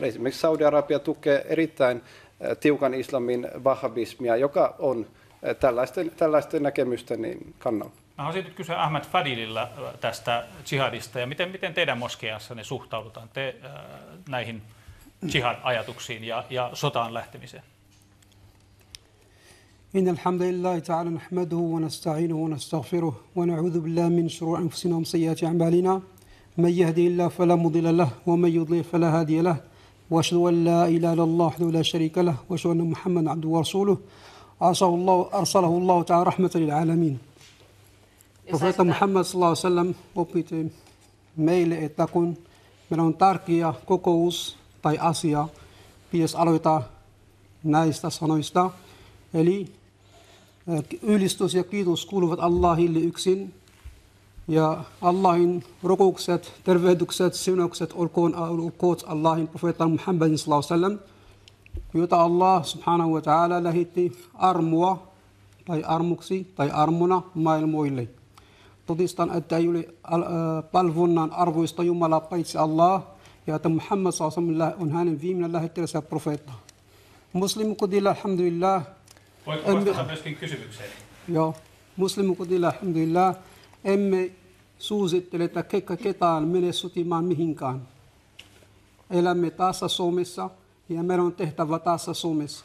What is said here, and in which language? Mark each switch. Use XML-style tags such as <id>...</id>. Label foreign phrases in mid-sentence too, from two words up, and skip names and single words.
<fi>Esimerkiksi Saudi-Arabia tukee erittäin tiukan islamin wahhabismia, joka on tällaisten näkemysten kannalla. Mä haluaisin nyt kysyä Ahmed Fadililla tästä jihadista ja miten teidän moskeijassanne suhtaudutaan näihin jihad-ajatuksiin ja sotaan lähtemiseen?</fi> <ar>إن الحمد لله تعالى نحمده ونستعينه ونستغفره ونعوذ بالله من شرور أنفسنا ومن سيئات أعمالنا من يهده الله فلا مضل له ومن يضلل فلا هادي له وأشهد أن لا إله إلا الله وحده لا شريك له وأشهد أن محمدا عبده ورسوله أرسله الله تعالى رحمة للعالمين.</ar> <fi>Profeetta Muhammad</fi> <ar>صلى الله عليه وسلم</ar> <fi>opetti meille, että kun meillä on tärkeä kokous tai asia, pitäisi aloittaa näistä sanoista. Eli ylistys ja kiitos kuuluvat Allahille yksin. Ja Allahin rukoukset, tervehdykset, siunaukset olkoon Allahin profeetta Muhammad</fi> <ar>صلى الله عليه وسلم,</ar> <fi>jota Allah</fi> <ar>سبحانه وتعالى</ar> <fi>lähetti armoa tai armuksi tai armona maailmoille. Todistan, että ei ole palvonnan arvoista Jumalaa paitsi Allah ja että Muhammad</fi> <ar>صلى الله عليه وسلم</ar> <fi>on hänen viimeinen lähettäjänsä profeetta. Muslimukudilla alhamdulillah. Voitko vastata myöskin kysymykseen? Joo. Muslimukudilla alhamdulillah. Emme suosittele, että ketään mene sotimaan mihinkään. Elämme tässä Suomessa ja meidän on tehtävä tässä Suomessa.</fi>